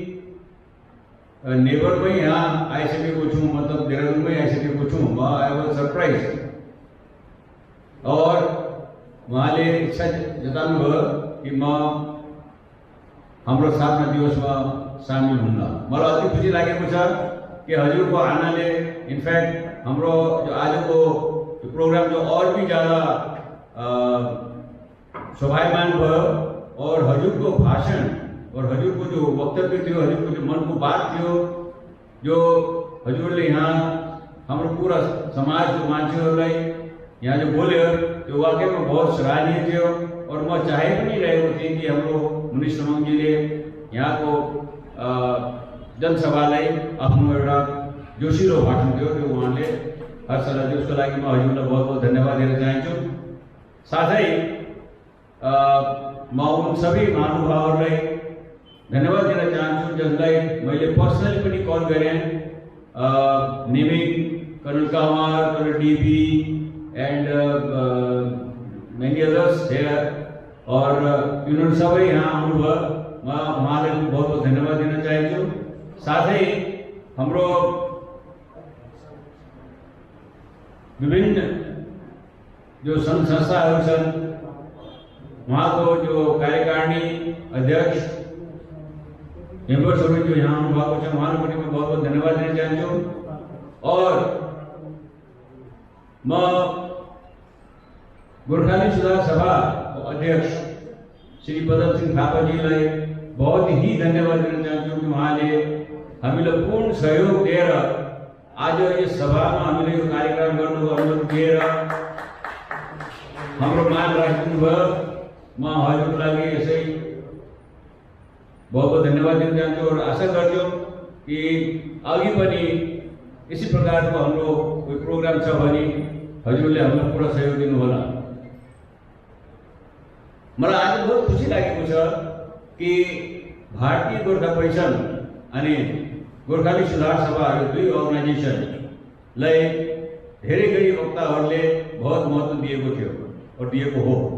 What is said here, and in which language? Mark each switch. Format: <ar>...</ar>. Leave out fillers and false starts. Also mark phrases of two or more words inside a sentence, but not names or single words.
<ne>नेबरमै यहाँ आइसकेको छु मतलब देहरादूनमै आइसकेको छु म</ne> <en>I was surprise</en> <ne>और उहाँले इच्छा जताउनुभयो कि म हाम्रो स्थापना दिवसमा सामेल हुन्न मलाई अति खुसी लागेको छ कि हजुरको आनाले इनफैक्ट हाम्रो जो आजको प्रोग्राम जो</ne> <hi>और भी ज़्यादा</hi> <ne>शोभायमान भयो और हजुरको भाषण और हजुरको जो वक्तव्य थियो हजुरको जो मन को बात थियो जो हजुरले यहाँ हाम्रो पूरा समाजको मान्छेहरूलाई यहाँ जो बोल्यो त्यो वाकैमा बहुत सराहनीय थियो और म चाहे पनि रहेको थिएँ कि हाम्रो मुनिष तामाङजीले यहाँको जनसभालाई आफ्नो एउटा जोसिलो भाषण थियो त्यो उहाँले हर सल्लाह दियो उसको लागि म हजुरलाई</ne> <hi>बहुत बहुत</hi> <ne>धन्यवाद दिन चाहन्छु साथै म उन सबै महानुभावहरूलाई धन्यवाद दिन चाहन्छु जसलाई मैले पर्सनली पनि कल गरेँ</ne> <en>naming Colonel Kamar Colonel DP and many others here</en> <hi>और उन्होंने</hi> <ne>सबै यहाँ आउनुभयो म उहाँलाई</ne> <hi>बहुत बहुत</hi> <ne>धन्यवाद दिन चाहन्छु साथै हाम्रो विभिन्न जो संघ संस्थाहरू छन् उहाँको जो कार्यकारिणी अध्यक्ष मेम्बर्सहरू जो यहाँ आउनुभएको छ उहाँलाई पनि म</ne> <hi>बहुत बहुत</hi> <ne>धन्यवाद दिन चाहन्छु और म गोर्खाली सुधार सभा अध्यक्ष श्री पदम सिंह थापाजीलाई</ne> <hi>बहुत ही</hi> <ne>धन्यवाद दिन चाहन्छु कि उहाँले हामीलाई पूर्ण सहयोग दिएर आज यस सभामा हामीले यो कार्यक्रम गर्नुको अनुमति दिएर हाम्रो मान राख्नुभयो म हजुरको लागि यसै</ne> <hi>बहुत बहुत</hi> <ne>धन्यवाद दिन चाहन्छु और आशा गर्छु कि अघि पनि इसी प्रकारको हाम्रो कोही प्रोग्राम छ भने हजुरले हामीलाई पुरा सहयोग दिनुहोला मलाई आज बहुत खुसी लागेको छ कि भारतीय गोर्खा परिषद अनि गोर्खाली सुधार सभा यो दुई अर्गनाइजेसनलाई धेरै गरी वक्ताहरूले बहुत महत्त्व दिएको थियो और दिएको हो</ne>